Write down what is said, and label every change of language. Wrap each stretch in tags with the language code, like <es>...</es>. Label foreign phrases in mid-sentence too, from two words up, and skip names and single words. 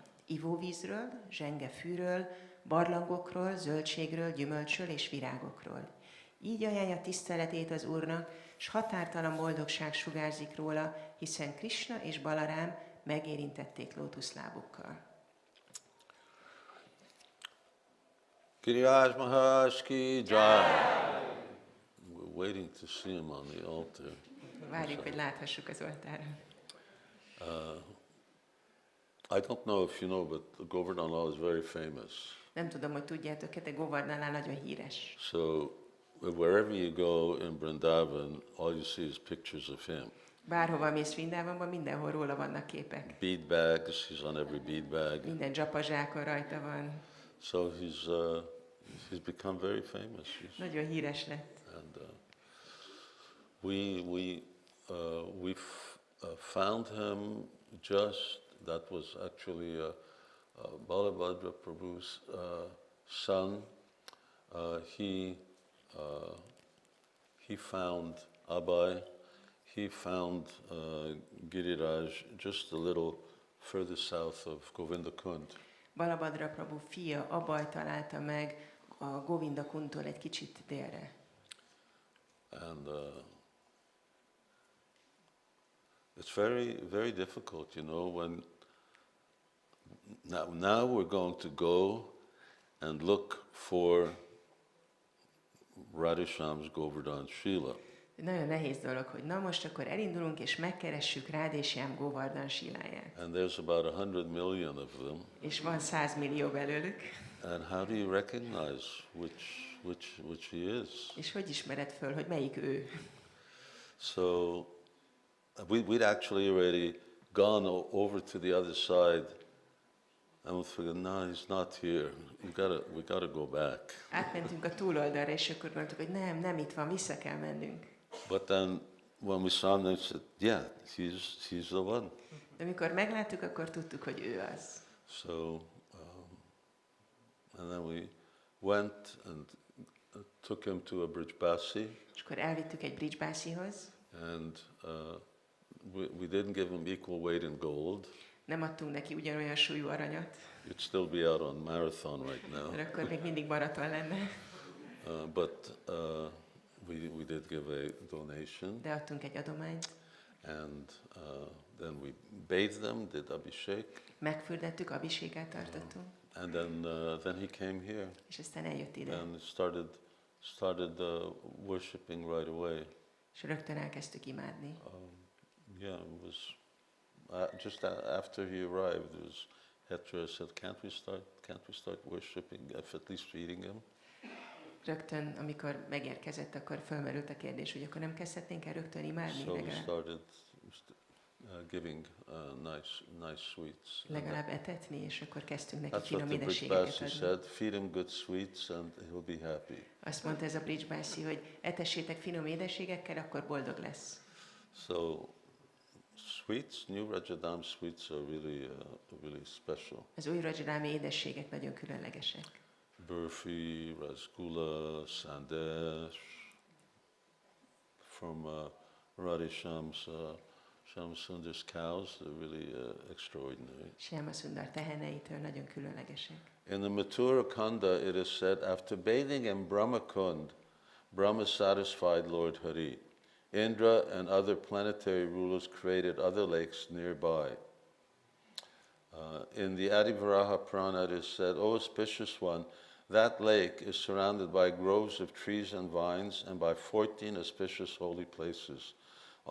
<hu>Ivóvízről, zsengefűről, barlangokról, zöldségről, gyümölcsről és virágokról. Így ajánlja tiszteletét az Úrnak, s határtalan boldogság sugárzik róla, hiszen Krishna és Balarám megérintették lótuszlábukkal.</hu> <hi>Giriraj Maharaj ki jai.</hi> <en>We're waiting to see him on the altar.</en> <hu>Várjuk, hogy láthassuk az oltáron.</hu> <en>I don't know if you know, but Govardhana is very famous.</en> <hu>Nem tudom, hogy tudjátok-e, de Govardhana nagyon híres.</hu> <en>So wherever you go in Vrindavan, all you see is pictures of him.</en> <hu>Bárhova mész Vrindávonban, mindenhol róla vannak képek.</hu> <en>Bead bags, he's on every bead bag.</en> <hu>Minden dzsapazsákon rajta van.</hu> <en>So he's become very famous.</en> <hu>Nagyon híres lett.</hu> <en>And we found him just, that was actually Balabhadra Prabhu's son. He found Abhay, he found Giriraj just a little further south of Govindakund.</en> <hu>Balabhadra Prabhu fia Abhay találta meg a Govindakundtól egy kicsit délre.</hu> <en>And it's very, very difficult, you know, when now we're going to go and look for Radhisham's Govardhan Shila.</en> <hu>Nagyon nehéz dolog, hogy na most akkor elindulunk és megkeressük Radhishyam Govardhan Shiláját.</hu> <en>And there's about 100 million of them.</en> <hu>És van 100 millió belőlük.</hu> <en>And how do you recognize which he is?</en> <hu>És hogy ismered föl, hogy melyik ő?</hu> <en>So we'd actually already gone over to the other side, and we figured, no, he's not here. We gotta go back.</en> <hu>Átmentünk a túloldalra, és akkor gondoltuk, hogy nem itt van, vissza kell mennünk.</hu> <en>But then when we saw him, we said, yeah, he's the one.</en> <hu>De amikor megláttuk, akkor tudtuk, hogy ő az.</hu> <en>So, and then we went and took him to a Brijbasi.</en> <hu>És akkor elvittük egy Brijbasihoz.</hu> <en>And we didn't give him equal weight in gold.</en> <hu>Nem adtunk neki ugyanolyan súlyú aranyat.</hu> <en>You'd still be out on marathon right now.</en> <hu>Mert akkor még mindig maraton lenne.</hu> <en>But we did give a donation.</en> <hu>De adtunk egy adományt.</hu> <en>And then we bathed them, did abhishek.</en> <hu>Megfürdettük, abhisékát tartottunk.</hu> <en>And then he came here.</en> <hu>És aztán eljött ide.</hu> <en>And started worshiping right away.</en> <hu>És rögtön elkezdtük imádni.</hu> <en>Yeah, it was just after he arrived. It was Nectares said, "Can't we start worshiping? At least feeding him."</en> <hu>Rögtön, amikor megérkezett, akkor felmerült a kérdés, hogy akkor nem kezdhetnénk el rögtön imádni?</hu> <en>So we started giving nice sweets.</en> <hu>Legalább etetni, és akkor kezdtünk neki</hu> <en>That's what</en> <hu>finom</hu> <en>the</en> <hu>édességeket</hu> <en>Brijbasi</en> <hu>adni.</hu> <en>said. Feed him good sweets, and he'll be happy.</en> <hu>Azt mondta ez a Brijbasi, hogy etessétek finom édességekkel, akkor boldog lesz.</hu> <en>So sweets, new Vraja-dhāma sweets are really special.</en> <hu>Az új Vraja-dhāma édességek nagyon különlegesek.</hu> <en>Burfi, rasgulla, sandesh, from Radhisham's Shyamasundar cows. They're really extraordinary.</en> <hu>Shyamasundar teheneitől nagyon különlegesek.</hu> <en>In the Mathura Kanda, it is said, after bathing in Brahma Kund, Brahma satisfied Lord Hari. Indra and other planetary rulers created other lakes nearby. In the Adivaraha Purana, it is said, O auspicious one, that lake is surrounded by groves of trees and vines and by 14 auspicious holy places.</en>